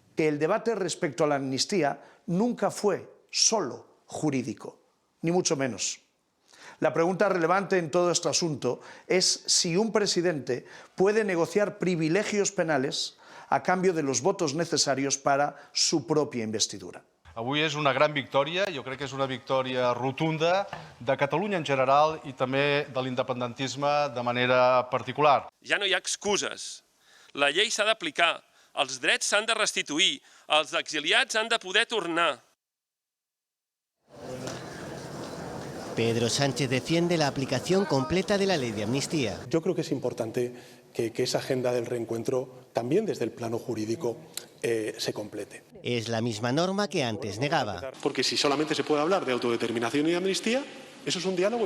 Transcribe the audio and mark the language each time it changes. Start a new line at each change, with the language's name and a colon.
Spanish: El debate respecto a la amnistía nunca fue solo jurídico, ni mucho menos. La pregunta relevante en todo este asunto es si un presidente puede negociar privilegios penales a cambio de los votos necesarios para su propia investidura.
Catalan: Avui és una gran victòria, jo crec que és una victòria rotunda de Catalunya en general i també de l'independentisme de manera particular. Ja no hi ha excuses. La llei s'ha d'aplicar, els drets s'han de restituir, els exiliats han de poder tornar.
Spanish: Pedro Sánchez defiende la aplicación completa de la ley de amnistía. Yo creo que es importante que esa agenda del reencuentro, también desde el plano jurídico, se complete. Es la misma norma que antes negaba. Porque si solamente se puede hablar de autodeterminación y de amnistía, ¿eso es un diálogo?